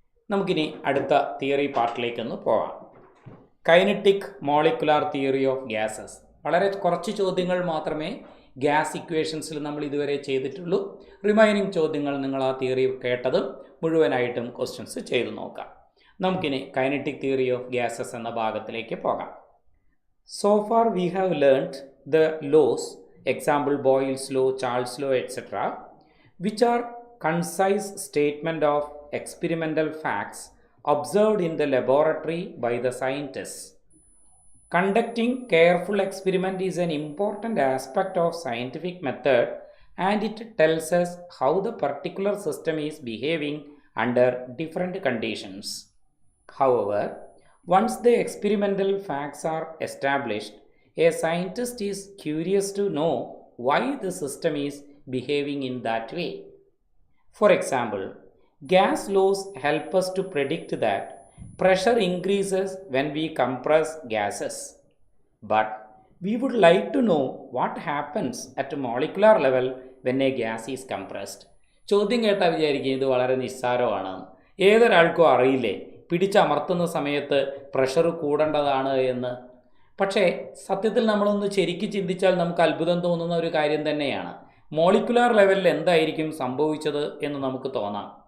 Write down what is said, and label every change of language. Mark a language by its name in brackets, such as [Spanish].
[Malayalam] നമുക്കിനി അടുത്ത തിയറി പാർട്ടിലേക്കൊന്ന് പോകാം. Kinetic molecular theory of gases. വളരെ കുറച്ച് ചോദ്യങ്ങൾ മാത്രമേ ഗ്യാസ് ഇക്വേഷൻസിൽ നമ്മൾ ഇതുവരെ ചെയ്തിട്ടുള്ളൂ. റിമൈനിങ് ചോദ്യങ്ങൾ നിങ്ങൾ ആ തിയറി കേട്ടതും മുഴുവനായിട്ടും ക്വസ്റ്റ്യൻസ് ചെയ്തു നോക്കാം. നമുക്കിനി കൈനറ്റിക് തിയറി ഓഫ് ഗ്യാസസ് എന്ന ഭാഗത്തിലേക്ക് പോകാം. [English] So far we have learnt the laws, example Boyle's law, Charles' law, etc., which are concise statement of experimental facts observed in the laboratory by the scientists. Conducting careful experiment is an important aspect of scientific method, and it tells us how the particular system is behaving under different conditions. However, once the experimental facts are established, a scientist is curious to know why the system is behaving in that way. For example, gas laws help us to predict that pressure increases when we compress gases. But we would like to know what happens at a molecular level when a gas is compressed. [Malayalam] ചോദ്യം കേട്ടാൽ വിചാരിക്കും ഇത് വളരെ നിസ്സാരമാണ്. ഏതൊരാൾക്കും അറിയില്ലേ പിടിച്ചമർത്തുന്ന സമയത്ത് pressure കൂടേണ്ടതാണ് എന്ന്. പക്ഷേ സത്യത്തിൽ നമ്മളൊന്ന് ശരിക്കും ചിന്തിച്ചാൽ നമുക്ക് അത്ഭുതം തോന്നുന്ന ഒരു കാര്യം തന്നെയാണ്. മോളിക്കുലാർ ലെവലിൽ എന്തായിരിക്കും സംഭവിച്ചത് എന്ന് നമുക്ക് തോന്നാം.